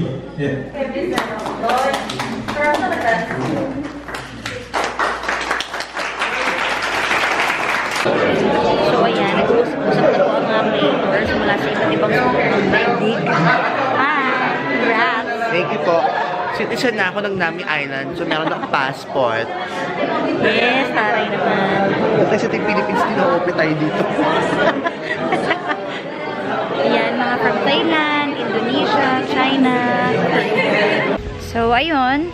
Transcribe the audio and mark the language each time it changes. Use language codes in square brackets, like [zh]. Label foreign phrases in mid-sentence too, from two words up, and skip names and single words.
[ko] 예. [tl] So, ayan, nag-usap na po ang mga creators mula sa iba't ibang daigdig. [en] Hi! Congrats! Thank you po. [tl] Citizen na ako ng Nami Island, so meron akong passport. Yes, taray naman. Kasi sa Philippines, tinoope tayo dito. Ayan, mga from Thailand, Indonesia, China. So, ayun.